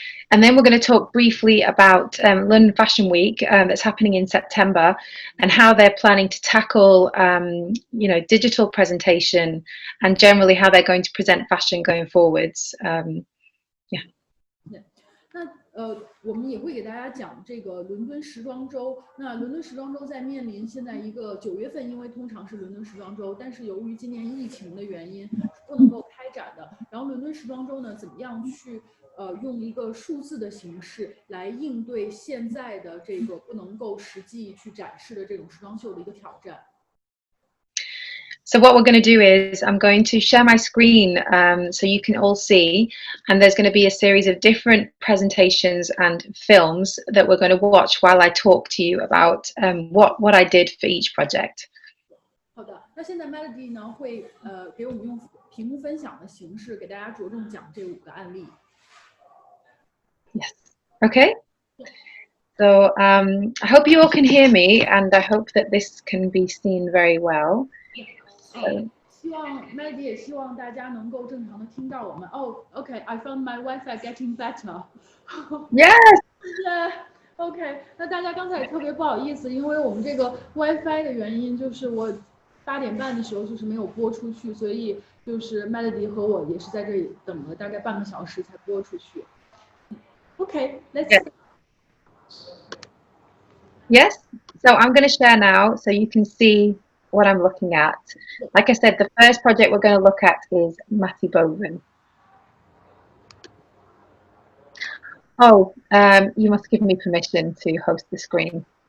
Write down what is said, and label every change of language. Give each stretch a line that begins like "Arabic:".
English: And then we're going to talk briefly about London Fashion Week that's happening in September and how they're planning to tackle, digital presentation and generally how they're going to present fashion going forwards. Yeah.
Chinese: 那我们也会给大家讲这个伦敦时装周。那伦敦时装周在面临现在一个9月份，因为通常是伦敦时装周，但是由于今年疫情的原因是不能够开展的。然后伦敦时装周呢，怎么样去用一个数字的形式来应对现在的这个不能够实际去展示的这种时装秀的一个挑战？
English: So what we're going to do is I'm going to share my screen so you can all see, and there's going to be a series of different presentations and films that we're going to watch while I talk to you about what I did for each project.
Chinese: 好的，那现在 Melody 呢会给我们用屏幕分享的形式给大家着重讲这5个案例。
English: Yes. Okay. So I hope you all can hear me, and I hope that this can be seen very well.
Chinese: 希望 Melody 也希望大家能够正常的听到我们。
English: OK, I found my Wi-Fi getting better. Yes.
Chinese: OK, 那大家刚才也特别不好意思，因为我们这个 WiFi 的原因，就是我8点半的时候就是没有播出去，所以就是 Melody 和我也是在这里等了大概半个小时才播出去。
English: OK, let's. Yes. So I'm going to share now, so you can see what I'm looking at. Like I said, the first project we're going to look at is Matty Boven. Oh, you must give me permission to host the screen.